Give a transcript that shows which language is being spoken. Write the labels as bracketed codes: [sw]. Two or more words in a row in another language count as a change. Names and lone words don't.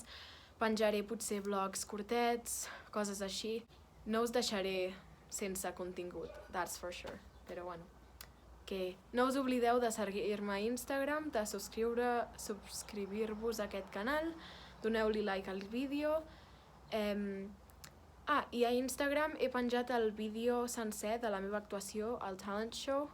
[ca] Penjaré potser vlogs curtets, coses així. No us deixaré sense contingut, [en] that's for sure. [ca] Però bueno, que no us oblideu de seguir-me a Instagram, de subscriure-vos a aquest canal, doneu-li like al vídeo. I a Instagram he penjat el vídeo sencer de la meva actuació al Talent Show.